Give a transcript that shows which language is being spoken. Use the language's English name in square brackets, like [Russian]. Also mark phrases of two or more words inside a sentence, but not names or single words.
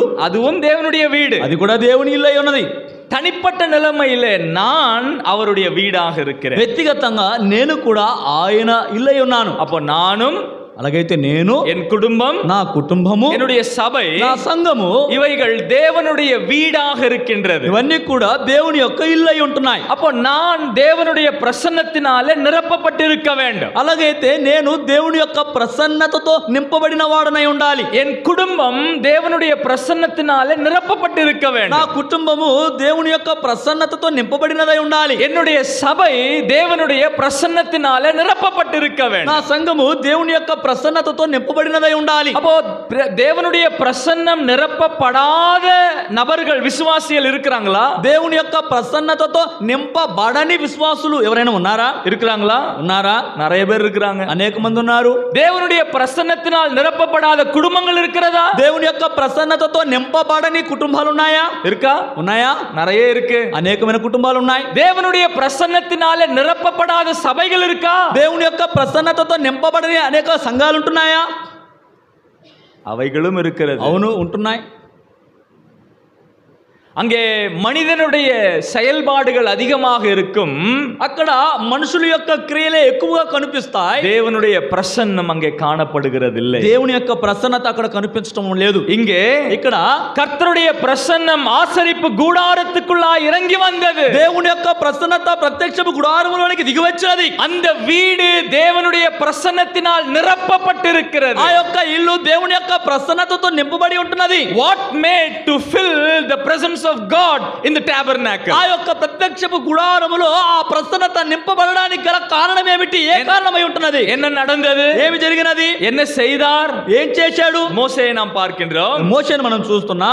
[Tamil] அதுவும் தேவனுடைய வீடு. [Telugu] అది కూడా దేవుని ఇల్లు అయి ఉన్నది. [Tamil] தனிப்பட்ட நிலைமையிலே நான் அவருடைய வீடாக இருக்கிறேன். [Telugu] వ్యక్తిగతంగా నేను కూడా ఆయన ఇల్లు అయి ఉన్నాను. [Tamil] அப்போ நானும், [Telugu] అలాగైతే నేను, [Tamil] என் குடும்பம், [Telugu] నా కుటుంబము, [Tamil] என்னுடைய சபை, [Telugu] నా సంఘము, [Tamil] இவைகள் தேவனுடைய வீடாக இருக்கின்றது. [Telugu] ఇవన్నీ కూడా దేవుని యొక్క ఇల్లు అయి ఉంటున్నాయి. [Tamil] அப்போ நான் தேவனுடைய பிரசன்னத்தினாலே நிரப்பப்பட்டிருக்க வேண்டும். [Telugu] అలాగైతే నేను దేవుని యొక్క ప్రసన్నతతో నింపబడిన వాడనై ఉండాలి. [Tamil] என் குடும்பம் தேவனுடைய பிரசன்னத்தினாலே நிரப்பப்பட்டிருக்க [Telugu] నా [Tamil] வேண்டும். [Telugu] కుటుంబము దేవుని యొక్క ప్రసన్నతతో నింపబడినదై ఉండాలి. [Tamil] என்னுடைய சபை தேவனுடைய பிரசன்னத்தினாலே நிரப்பப்பட்டிருக்க [Telugu] నా [Tamil] வேண்டும். [Telugu] సంఘము దేవుని యొక్క ప్రసన్నతతో నింపబడినదై ఉండాలి. [Tamil] அப்போ தேவனுடைய பிரசன்னம் நிரப்பப்படாத நபர்கள், விசுவாசிகள் இருக்கிறாங்களா? [Telugu] దేవుని యొక్క ప్రసన్నతతో నింపబడని విశ్వాసులు ఎవరైనా ఉన్నారా? [Tamil] இருக்கிறாங்களா? [Telugu] ఉన్నారా? [Tamil] நிறைய பேர் இருக்கிறாங்க. [Telugu] అనేక మంది ఉన్నారు. [Tamil] தேவனுடைய பிரசன்னத்தினால் நிரப்பப்படாத குடும்பங்கள் இருக்கிறதா? [Telugu] దేవుని యొక్క ప్రసన్నతతో నింపబడని కుటుంబాలు ఉన్నాయా? [Tamil] இருக்கா? [Telugu] ఉన్నాయా? [Tamil] நிறைய இருக்கு. [Telugu] అనేకమైన కుటుంబాలు ఉన్నాయి. [Tamil] தேவனுடைய பிரசன்னத்தினாலே நிரப்பப்படாத சபைகள் இருக்கா? [Telugu] దేవుని యొక్క ప్రసన్నతతో నింపబడని అనేక సంఘాలు ఉంటున్నాయా? [Tamil] அவைகளும் இருக்கிறது. [Telugu] అవును, ఉంటున్నాయి. [Tamil] அங்கே மனிதனுடைய செயல்பாடுகள் அதிகமாக இருக்கும். [Telugu] అక్కడ మనుషుల యొక్క క్రియలే ఎక్కువగా కనిపిస్తాయి. [Tamil] தேவனுடைய பிரசன்னம் அங்கே காணப்படுகிறதில்லை. [Telugu] దేవుని యొక్క ప్రసన్నత అక్కడ కనిపించడం లేదు. [Tamil] இங்கே [Telugu] ఇక్కడ [Tamil] கர்த்தருடைய பிரசன்னம் ஆசரிப்பு கூடாரத்துக்குள்ளா இறங்கி வந்தது. [Telugu] దేవుని యొక్క ప్రసన్నత ప్రత్యక్షపు గుడారములోనికి దిగి వచ్చినది. [Tamil] அந்த வீடு தேவனுடைய பிரசன்னத்தினால் நிரப்பப்பட்டிருக்கிறது. [Telugu] ఆ యొక్క ఇల్లు దేవుని యొక్క ప్రసన్నతతో నింపబడి ఉంటున్నది. [English] What made to fill the presence of God in the tabernacle? [Telugu] ఆ యొక్క ప్రత్యక్షపు గుడారములో ఆ ప్రసన్నత నింపబడడానికి గల కారణం ఏమిటి? ఏ కారణమై ఉంటున్నది? [Tamil] என்ன நடந்தது? [Telugu] ఏమి జరిగినది? [Tamil] என்ன செய்தார்? [Telugu] ఏం చేశాడు? [Tamil] மோசேயை நாம் பார்க்கின்றோம். [Telugu] మోషేను మనం చూస్తున్నాం.